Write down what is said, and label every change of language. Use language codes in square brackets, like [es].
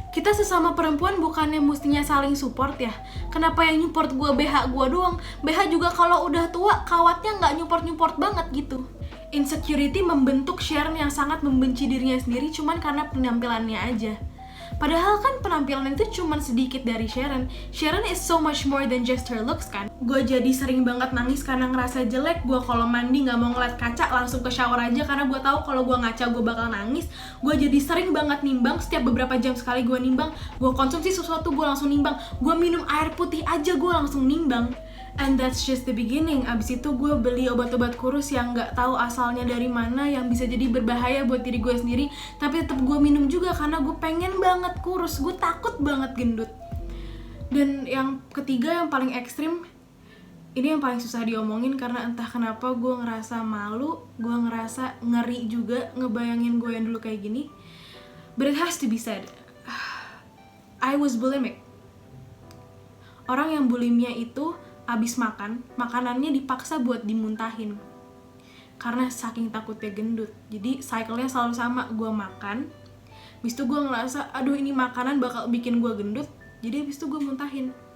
[id] Kita sesama perempuan bukannya mestinya saling support ya? Kenapa yang nyupport gue BH gue doang? BH juga kalau udah tua kawatnya nggak nyupport banget gitu. Insecurity membentuk Sharon yang sangat membenci dirinya sendiri cuman karena penampilannya aja. Padahal kan penampilan itu cuma sedikit dari Sharon. [en] Sharon is so much more than just her looks kan. [id] Gue jadi sering banget nangis karena ngerasa jelek. Gue kalau mandi gak mau ngeliat kaca, langsung ke shower aja karena gue tahu kalau gue ngaca gue bakal nangis. Gue jadi sering banget nimbang, setiap beberapa jam sekali gue nimbang. Gue konsumsi sesuatu gue langsung nimbang. Gue minum air putih aja gue langsung nimbang. [en] And that's just the beginning. [id] Abis itu gue beli obat-obat kurus yang gak tahu asalnya dari mana, yang bisa jadi berbahaya buat diri gue sendiri, tapi tetap gue minum juga karena gue pengen banget kurus, gue takut banget gendut. Dan yang ketiga, yang paling ekstrim, ini yang paling susah diomongin karena entah kenapa gue ngerasa malu, gue ngerasa ngeri juga ngebayangin gue yang dulu kayak gini. [en] But it has to be said, I was bulimic. [id] Orang yang bulimia itu abis makan, makanannya dipaksa buat dimuntahin karena saking takutnya gendut. Jadi cycle-nya selalu sama, gue makan, abis itu gue ngerasa aduh ini makanan bakal bikin gue gendut, jadi abis itu gue muntahin.